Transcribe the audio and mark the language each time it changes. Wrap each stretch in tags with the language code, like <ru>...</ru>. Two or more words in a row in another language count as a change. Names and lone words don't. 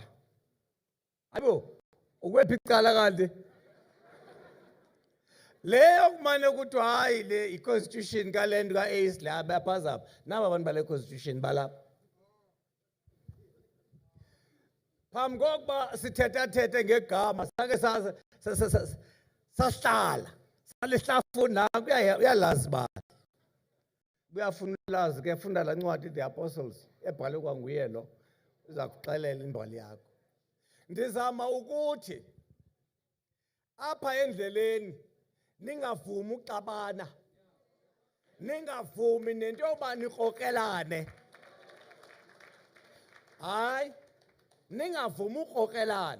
<xh>Ayibo, ukwephi icala kanti? Leyo kumane kuthiwa hayi le i-constitution kalento ka-ACE le abaphazapha. Naba abantu bale constitution balapha. Phambi kokuba sithetha ngegama sake sahlala salihlafuna uyalazi ba. Kuyafuna ulazi ke funda la ncwadi</xh> <en>The Apostles</en> <xh>ebhalwe kwanguye lo uza kuxelela imbali yakho. Ndizama ukuthi apha endleleni ningavumi uxabana. Ningavumi nento yoba nikrokelane. Hayi ningavumi ukrokelane.</xh>